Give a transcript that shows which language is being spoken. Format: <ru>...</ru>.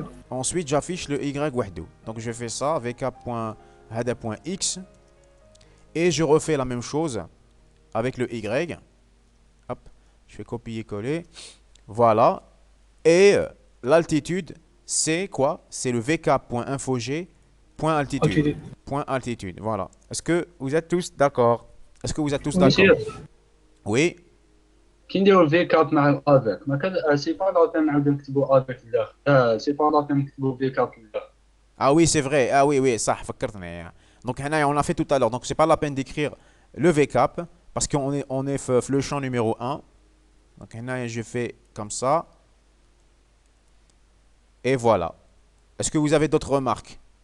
<fr>Ensuite j'affiche le Y وحده. Donc je fais ça VCAP.hada.x et je refais la même chose avec le Y. Hop, je fais copier-coller. Voilà. Et l'altitude, c'est quoi? C'est le VCAP.infog.altitude. Point altitude. Voilà. Est-ce que vous êtes tous d'accord? Est-ce que vous êtes tous d'accord? Oui.</fr> <ar>كي نديرو الفيكاب مع الافيك ما كان سي با لا بين نعاودو نكتبو افيك لداخل سي با لا بين نكتبو فيكاب لداخل.</ar> <fr>Ah oui, c'est vrai. Ah oui, oui,</fr> <ar>صح فكرتني.</ar> <fr>Donc on l'a fait tout à l'heure. Donc c'est pas la peine d'écrire le VCAP parce qu'on est le champ numéro 1. Donc je fais comme ça. Et voilà. Est-ce que vous avez d'autres remarques?</fr>